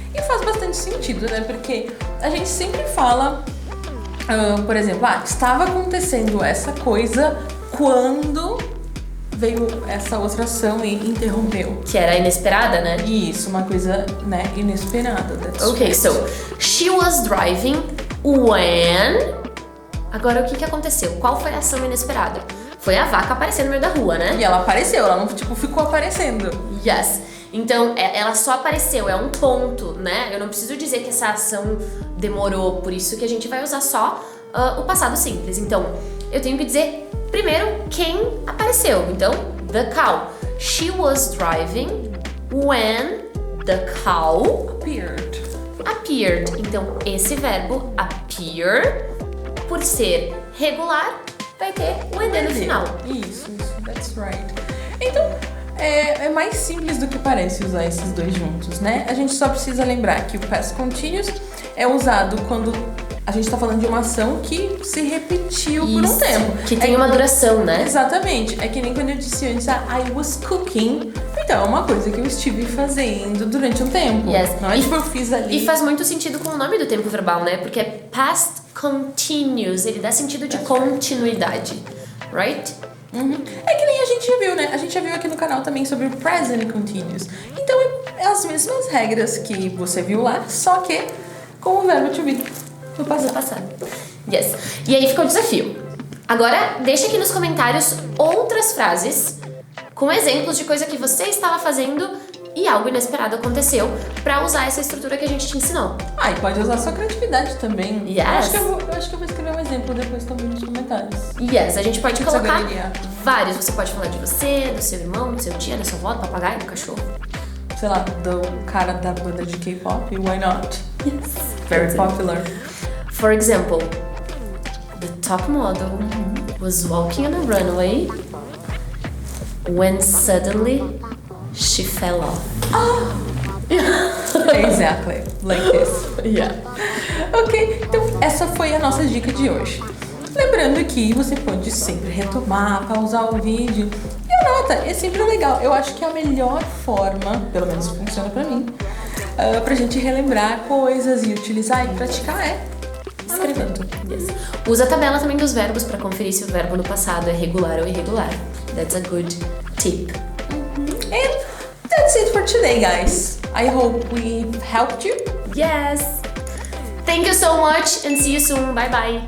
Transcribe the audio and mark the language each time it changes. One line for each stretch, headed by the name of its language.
Portuguese: E faz bastante sentido, né? Porque a gente sempre fala, por exemplo, estava acontecendo essa coisa quando veio essa outra ação e interrompeu. Que era inesperada, né? Isso, uma coisa, né, inesperada.
English: Ok, so she was driving when...
Portuguese: Agora, o que aconteceu? Qual foi a ação inesperada? Foi a vaca aparecer no meio da rua, né? E ela apareceu, ela não, ficou aparecendo.
English: Yes.
Portuguese: Então, ela só apareceu, é um ponto, né? Eu não preciso dizer que essa ação demorou, por isso que a gente vai usar só o passado simples. Então, eu tenho que dizer, primeiro, quem apareceu.
English: Então, the cow. She was driving when the cow appeared.
Portuguese: Então, esse verbo appear, por ser regular, vai ter o ed no final.
English: Isso, that's right.
Portuguese: Então, é mais simples do que parece usar esses dois juntos, né? A gente só precisa lembrar que o past continuous é usado quando a gente tá falando de uma ação que se repetiu por um tempo. Que tem uma duração, né? Exatamente. É que nem quando eu disse antes,
English: I was cooking.
Portuguese: Então, é uma coisa que eu estive fazendo durante um tempo.
English: Yes.
Portuguese: Não é tipo eu fiz ali. E faz muito sentido com o nome do tempo verbal, né? Porque é past continuous. Ele dá sentido de continuidade.
English: Right?
Portuguese: É que nem a gente já viu, né? A gente já viu aqui no canal também sobre o present continuous. Então, é as mesmas regras que você viu lá, só que com o verbo to be no passado. Yes. E aí fica o desafio. Agora, deixa aqui nos comentários outras frases com exemplos de coisa que você estava fazendo e algo inesperado aconteceu pra usar essa estrutura que a gente te ensinou. E pode usar sua criatividade também.
English: Yes.
Portuguese: Eu acho que eu vou escrever um exemplo depois também nos comentários. Yes, a gente pode colocar galeria. vários. Você pode falar de você, do seu irmão, do seu tia, da sua avó, do papagaio, do cachorro. Sei lá, do cara da banda de K-pop,
English: why not? Yes. Very popular. For example, the top model was walking on a runway when suddenly she fell off. Exactly, like this. Yeah.
Portuguese: Ok, então essa foi a nossa dica de hoje. Lembrando que você pode sempre retomar, pausar o vídeo e anota, é sempre legal. Eu acho que a melhor forma, pelo menos funciona pra mim, pra gente relembrar coisas e utilizar e praticar é escrevendo.
English: Yes.
Portuguese: Usa a tabela também dos verbos para conferir se o verbo no passado é regular ou irregular.
English: That's a good tip. And that's it for today, guys. I hope we helped you. Yes. Thank you so much and see you soon. Bye bye.